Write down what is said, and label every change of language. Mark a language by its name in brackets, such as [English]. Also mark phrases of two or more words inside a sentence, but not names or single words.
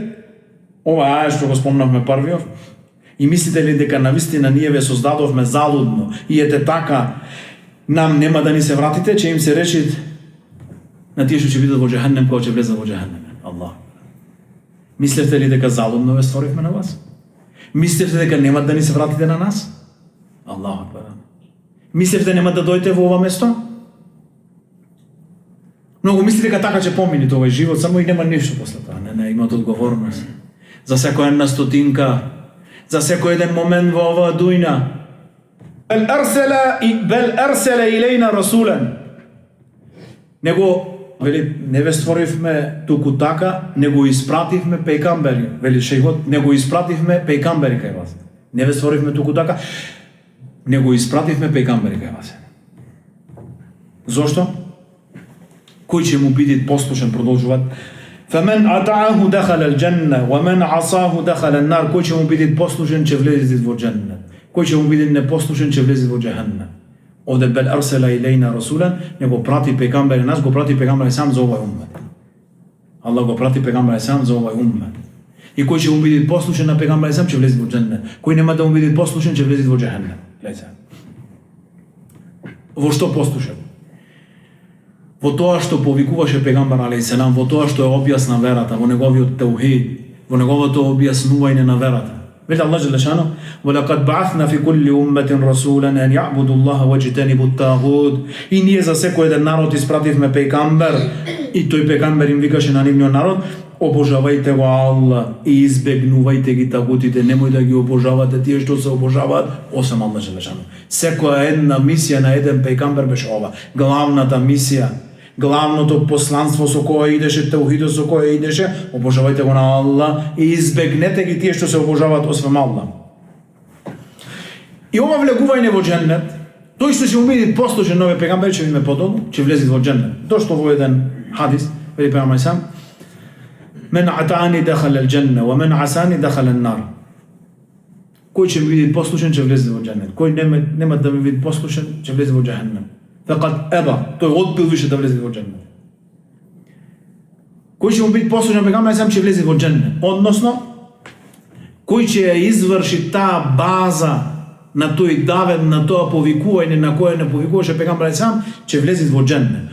[Macedonian] Ова аје што го спомнавме првиот. И мислите ли дека навистина ние ве создадовме залудно и ете така нам нема да ни се вратите, че им се речи на тие што ќе бидат во џехеннем кога ќе влезат во џехеннем. Аллах. Мислите ли дека залудно ве створивме на вас? Мислите дека нема да ни се вратите на нас? [Arabic] الله أكبر. [Macedonian] Мислите нема да дојдете во ова место? Многу мисли дека така ќе помине овој живот, само и нема ништо после тоа. Не, имат одговорност. За секоја една стотинка, за секој еден момент во оваа дујна. [Arabic] بل أرسل إلينا رسولا. [Macedonian] Вели, не ве створивме туку така, не го испративме пејгамбери. Вели шејхот, не го испративме пејгамбери кај вас. Не ве створивме туку така, не го испративме пејгамбери кај вас. Зошто? Кој ќе му биде послушен, продолжуваат. [Arabic] فَمَنْ أَطَعَهُ دَخَلَ الْجَنَّةِ وَمَنْ عَصَاهُ دَخَلَ النَّارِ. [Macedonian] Кој ќе му биде послушен, ќе влезе во џеннет. Кој ќе му биде непослушен, ќе влезе во џехеннем. Овде [Arabic] بل أرسل إلينا رسولا, [Macedonian] не го прати пејгамбер, нас го прати пејгамбер сам за овај уммет. Аллах го прати пејгамбер сам за овај уммет. И кој ќе му биде послушен на пејгамбер сам, ќе влезе во џеннет. Кој нема да му биде послушен, ќе влезе во џехеннем. Гледајте. Во што послушен? Во тоа што повикуваше пејгамбер алейхиселам, во тоа што е објасна верата, во неговиот таухид, во неговото објаснување на верата. [Arabic] Вели Аллах Джелешано: "ولقد بعثنا في كل أمة رسولا أن اعبدوا الله واجتنبوا الطاغوت." [Macedonian] И ние за секој еден народ испративме пејгамбер, и тој пејгамбер им викаше на нивниот народ: "Обожавајте го Аллах и избегнувајте ги тагутите, немој да ги обожавате тие што се обожаваат освен Аллах Джелешано." Секоја една мисија на еден пејгамбер беше ова, главната мисија. Главното посланство со кое идеше, таухидот со кое идеше, обожавајте го на Аллах и избегнете ги тие што се обожаваат освен Аллах. И ова влегување во џеннет, тој што ќе му биде послушен нови пејгамбер ќе биде подолу, ќе влезе во џеннет. Дошло во еден хадис, вели пејгамбер сам: [Arabic] "من أطاعني دخل الجنة ومن عصاني دخل النار." [Macedonian] Кој ќе ми биде послушен, ќе влезе во џеннет. Кој нема да ми биде послушен, ќе влезе во џехеннем. [Arabic] فقد أبى, [Macedonian] тој одбил више да влезе во џеннет. Кој ќе му биде послушен пејгамбер сам ќе влезе во џеннет. Односно, кој ќе ја изврши таа база на тој давет, на тоа повикување на кое не повикуваше пејгамбер сам, ќе влезе во џеннет.